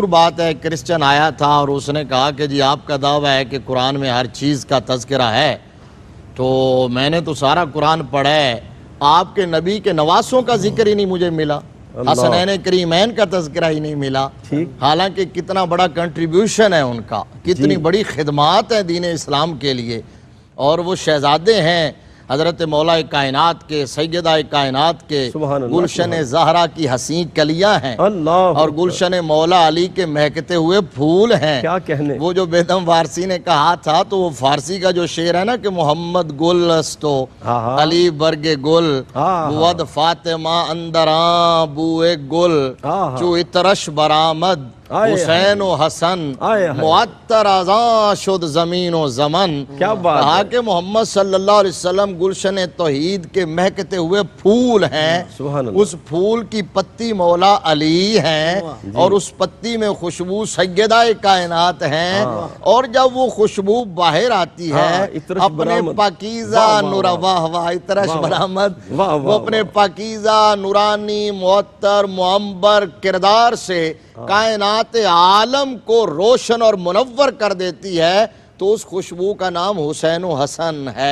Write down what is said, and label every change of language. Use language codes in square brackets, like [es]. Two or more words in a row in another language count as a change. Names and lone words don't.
[ur] بات ہے، کرسچن آیا تھا اور اس نے کہا کہ جی آپ کا دعویٰ ہے کہ قرآن میں ہر چیز کا تذکرہ ہے، تو میں نے تو سارا قرآن پڑھا ہے، آپ کے نبی کے نواسوں کا ذکر ہی نہیں مجھے ملا، حسنین کریمین کا تذکرہ ہی نہیں ملا، حالانکہ کتنا بڑا کنٹریبیوشن ہے ان کا، کتنی بڑی خدمات ہیں دین اسلام کے لیے، اور وہ شہزادے ہیں حضرت مولا کائنات کے، سیدہ کائنات کے، سبحان اللہ، گلشن زہرا کی حسین کلیاں ہیں، اللہ اور گلشن مولا علی کے مہکتے ہوئے پھول ہیں۔ کیا کہنے، وہ جو بیدم فارسی نے کہا تھا، تو وہ فارسی کا جو شعر ہے نا کہ [fa] محمد گل استو علی برگ گل، بود فاطمہ اندراں بوئے گل، چو اترش برآمد حسین و حسن، معطر ازاں شد زمین و زمن۔ [ur] کیا بات، کہا کہ محمد صلی اللہ علیہ وسلم گلشن توحید کے مہکتے ہوئے پھول ہیں، سبحان اللہ، اس پھول کی پتی مولا علی ہیں، اور اس پتی میں خوشبو سیدہ کائنات ہیں، اور جب وہ خوشبو باہر آتی ہے اپنے پاکیزہ واہ واہ [fa] اترش برآمد، [ur] وہ اپنے پاکیزہ نورانی معطر معمبر کردار سے کائنات عالم کو روشن اور منور کر دیتی ہے، تو اس خوشبو کا نام حسین و حسن ہے۔